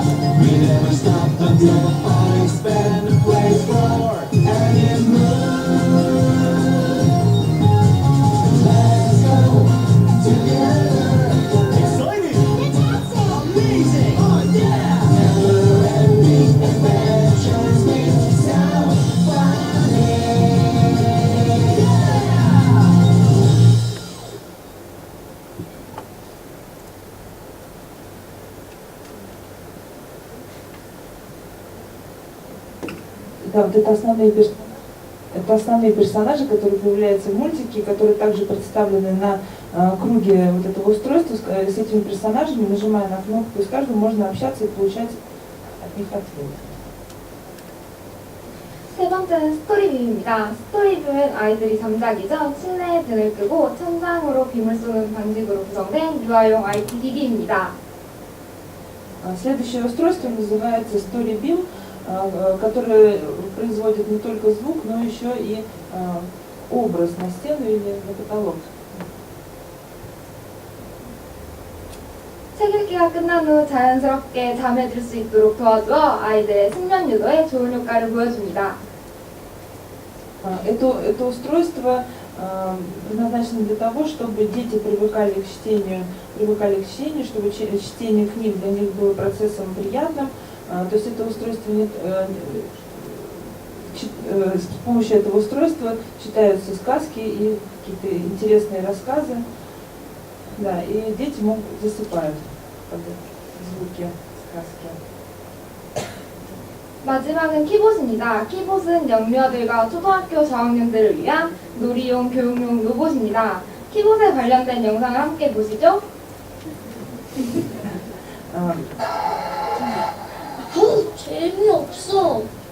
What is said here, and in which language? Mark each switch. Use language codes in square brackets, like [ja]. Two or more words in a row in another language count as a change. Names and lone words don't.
[en] We never stop until the Phonics Band plays for Animoon. Let's go together. Exciting! Amazing! Oh yeah! Never-ending adventures with sound funny. [ru] Да, вот это основные персонажи, которые появляются в мультике, которые также представлены на круге вот этого устройства. С этими персонажами, нажимая на кнопку, и с каждым можно общаться и получать от них ответы. [ko] 세 번째는 스토리뷰입니다. 스토리뷰는 아이들이 잠자기 전 침대에 등을 끄고 천장으로 빔을 쏘는 방식으로 구성된 유아용 IT 기기입니다. [ru] Следующее устройство называется Story Beam, который производит не только звук, но еще и образ на стену или на потолок. [ko] 책 읽기가 끝난 후 자연스럽게 잠에 들 수 있도록 도와주어 아이들의 숙면 유도에 좋은 효과를 보여줍니다. [ru] Это устройство предназначено для того, чтобы дети привыкали к чтению, чтобы чтение книг для них было процессом приятным. То есть это устройство с помощью этого устройства читаются сказки и какие-то интересные рассказы. Да, и дети засыпают под звуки сказки. [ko] 마지막은 키봇입니다. 키봇은 영유아들과 초등학교 저학년들을 위한 놀이용 교육용 로봇입니다. 키봇에 관련된 영상을 함께 보시죠. 재미없어.